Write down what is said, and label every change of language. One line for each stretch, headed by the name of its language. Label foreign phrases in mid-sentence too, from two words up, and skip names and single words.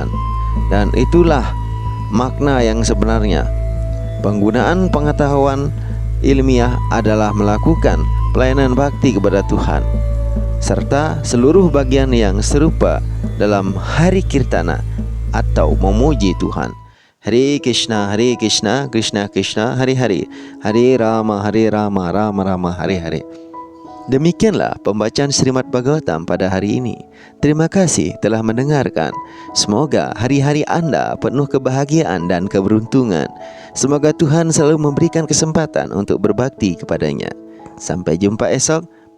Indonesian: Dan itulah makna yang sebenarnya. Penggunaan pengetahuan ilmiah adalah melakukan pelayanan bakti kepada Tuhan, serta seluruh bagian yang serupa dalam hari kirtana atau memuji Tuhan.
Sanskrit: Hare Krishna, Krishna Krishna, Hare Hare, Hare Rama, Rama Rama, Hare Hare.
Indonesian: Demikianlah pembacaan Srimad Bhagavatam pada hari ini. Terima kasih telah mendengarkan. Semoga hari-hari Anda penuh kebahagiaan dan keberuntungan. Semoga Tuhan selalu memberikan kesempatan untuk berbakti kepadanya. Sampai jumpa esok.